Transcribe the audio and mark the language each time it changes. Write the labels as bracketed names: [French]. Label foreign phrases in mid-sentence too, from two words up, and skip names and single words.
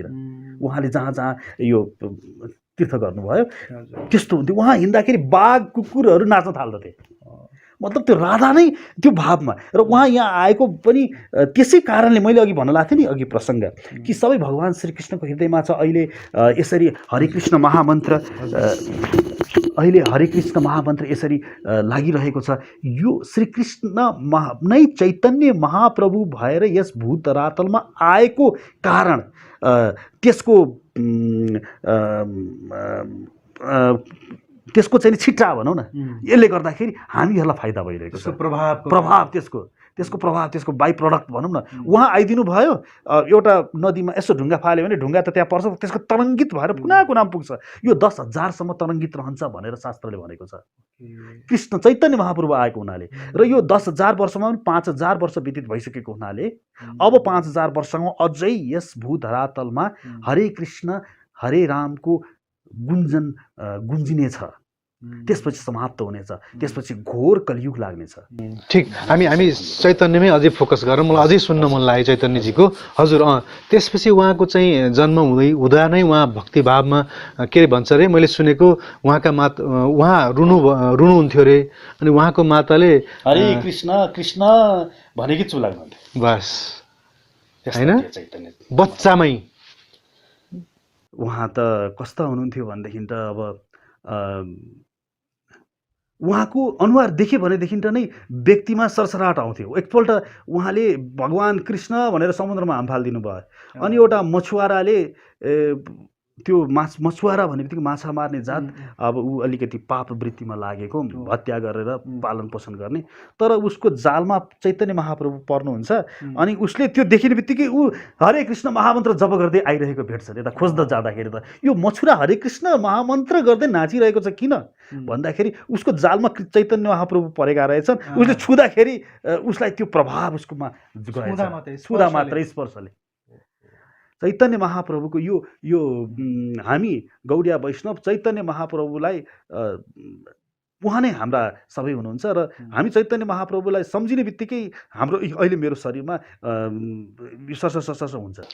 [Nepali] उहाँले जहाँ जहाँ यो तीर्थ गर्नुभयो त्यस्तो हुन्थ्यो। उहाँ हिँड्दाखेरि बाघ कुकुरहरू नाच्न थाल्दथे, मतलब त्यो राधा नै त्यो भावमा। र उहाँ यहाँ आएको पनि त्यसै कारणले मैले अघि भन्न लाग्थेँ नि अघि प्रसङ्ग कि सबै भगवान श्रीकृष्णको हृदयमा छ। अहिले यसरी हरे कृष्ण महामन्त्र अहिले हरे कृष्ण महामन्त्र यसरी लागिरहेको छ। यो श्रीकृष्ण नै चैतन्य महाप्रभु भएर यस भूतरातलमा आएको कारण त्यसको चाहिँ छिट्टा भनौँ न, यसले गर्दाखेरि हामीहरूलाई फाइदा भइरहेको छ। प्रभाव त्यसको [English] by product [Nepali] भनौँ न। उहाँ आइदिनु भयो, एउटा नदीमा यसो ढुङ्गा फाल्यो भने ढुङ्गा त त्यहाँ पर्छ, त्यसको तरङ्गित भएर पुनाको नाम पुग्छ। यो 10,000सम्म तरङ्गित रहन्छ भनेर शास्त्रले भनेको छ। कृष्ण चैतन्य महाप्रभु आएको हुनाले र यो 10,000 वर्षमा पनि 5,000 वर्ष व्यतीत भइसकेको हुनाले अब 5,000 वर्षमा अझै यस भूधरातलमा हरे कृष्ण हरे रामको गुन्जिनेछ। त्यसपछि समाप्त हुनेछ, त्यसपछि घोर कलियुग लाग्नेछ। ठिक, हामी चैतन्यमै अझै फोकस गरौँ। मलाई अझै सुन्न मन लाग्यो चैतन्यजीको। हजुर, त्यसपछि उहाँको चाहिँ जन्म हुँदा नै उहाँ भक्तिभावमा के भन्छ अरे, मैले सुनेको उहाँ रुनुहुन्थ्यो अरे, अनि उहाँको माताले हरे कृष्ण कृष्ण भनेकी चुलाग्नुहुन्थ्यो बस, होइन बच्चामै। उहाँ त कस्ता हुनुहुन्थ्यो भनेदेखि त अब उहाँको अनुहार देख्यो भनेदेखि त नै व्यक्तिमा सरसराहट आउँथ्यो। एकपल्ट उहाँले भगवान कृष्ण भनेर समुद्रमा हामफालिदिनु भयो, अनि एउटा मछुवाराले त्यो मछुवारा भने बित्तिकै माछा मार्ने जात, अब ऊ अलिकति पाप वृत्तिमा लागेको, हत्या गरेर पालन पोषण गर्ने, तर उसको जालमा चैतन्य महाप्रभु पर्नुहुन्छ। अनि उसले त्यो देखिने बित्तिकै ऊ हरे कृष्ण महामन्त्र जप गर्दै आइरहेको भेट्छ। यता खोज्दा जाँदाखेरि त यो मछुरा हरे कृष्ण महामन्त्र गर्दै नाचिरहेको छ किन भन्दाखेरि उसको जालमा चैतन्य महाप्रभु परेका रहेछन्। उसले छुँदाखेरि उसलाई त्यो प्रभाव उसकोमा गएछ, छुँदा मात्रै स्पर्शले। चैतन्य महाप्रभुको यो हामी गौडिया वैष्णव चैतन्य महाप्रभुलाई उहाँ नै हाम्रा सबै हुनुहुन्छ र हामी चैतन्य महाप्रभुलाई सम्झिने बित्तिकै हाम्रो अहिले मेरो शरीरमा सरसर हुन्छ।